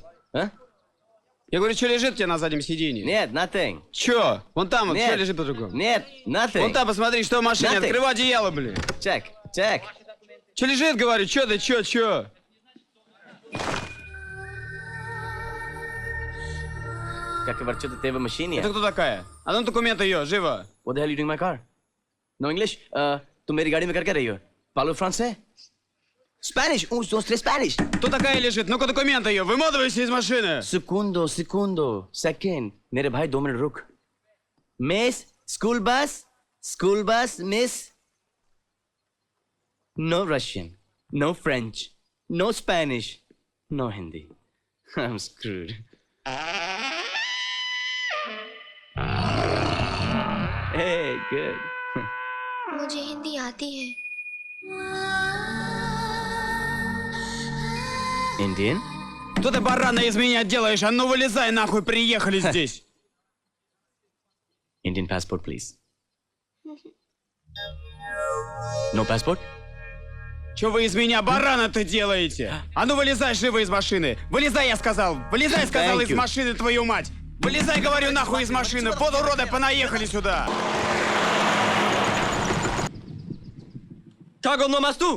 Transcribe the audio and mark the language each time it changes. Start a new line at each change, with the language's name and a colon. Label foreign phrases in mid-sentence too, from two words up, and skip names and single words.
Russian: А? Я говорю, что лежит у тебя на заднем сиденье? Нет, nothing. Че? Вон там, вот, Нет. что лежит по-другому? Нет, nothing. Вон там, посмотри, что в машине.
English: Nothing.
Russian: Открывай одеяло, блин.
English: Check, check.
Russian: Че лежит, говорю, че ты, че?
Hindi: क्या वर्चो तो तेरे मशीन ही है
Russian: Это кто такая? А ну документы ее, живо.
English: What the hell are you doing in my car? No English?
Hindi: तुम मेरी गाड़ी में कर क्या रही हो?
Spanish: Palo francés? Spanish? Un, dos, tres Spanish.
Russian: Кто такая лежит? Ну-ка документы ее, выматывайся из машины.
Spanish: Segundo,
English: second.
Hindi: मेरे भाई 2 मिनट रुक.
English: Miss, school bus, miss. No Russian, no French, no Spanish, no Hindi. I'm screwed. Hey, good.
Hindi: मुझे हिंदी आती है.
English: Indian?
Russian: Что ты, барана, из меня делаешь? А ну вылезай нахуй, приехали здесь.
English: Indian passport, please. No passport?
Russian: Что вы из меня, барана-то, делаете? А ну вылезай живо из машины. Вылезай, я сказал. Вылезай, сказал,
English: Thank
Russian: из
English: you.
Russian: машины, твою мать. Вылезай, говорю, нахуй из машины. Вот уроды, понаехали сюда. Как он на мосту?